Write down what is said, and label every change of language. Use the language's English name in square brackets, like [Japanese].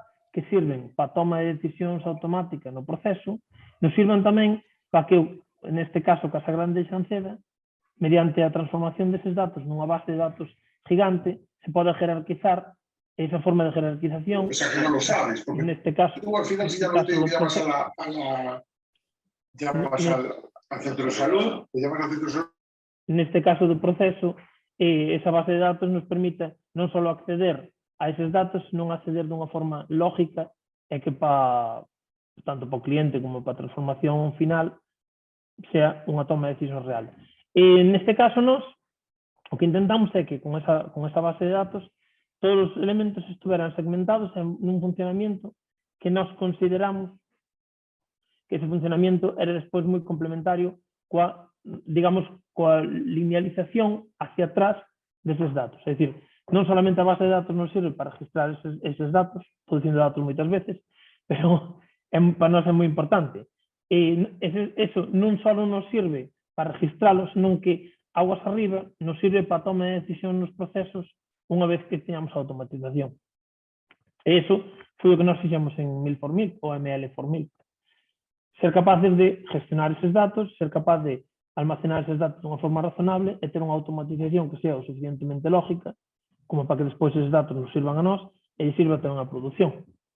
[Galician] que sirven para a toma de decisións automática no proceso, nos sirvan tamén para que, neste caso, Casa Grande de Xanceda, mediante a transformación deses datos nunha base de datos gigante, se pode jerarquizar esa forma de jerarquización. [Spanish] O sea, que no lo sabes, porque [Galician] neste caso, [Spanish] tú al final si llamas al centro de salud, te llamas al centro de salud. [Galician] Neste caso do proceso, esa base de datos nos permite non só acceder a eses datos, senón acceder dunha forma lógica e que tanto para o cliente como para a transformación final sea unha toma de decisión real. Neste caso, nós o que intentamos é que con esa base de datos todos os elementos estuveran segmentados en un funcionamiento que nós consideramos que ese funcionamiento era despois moi complementario coa linealización hacia atrás deses datos. É dicir, non solamente a base de datos nos sirve para registrar eses datos, estou dicindo datos moitas veces, pero para nós é moi importante. Eso non só nos sirve para registralos, senón que aguas arriba nos sirve para a toma de decisión nos procesos unha vez que teñamos a automatización. E iso foi o que nós fixemos en 1000x1000 ou ML41000. Ser capaces de gestionar eses datos, ser capaz de almacenar eses datos de unha forma razonable e ter unha automatización que sea o suficientemente lógica como para que despois eses datos nos sirvan a nós e sirva tamén a produción.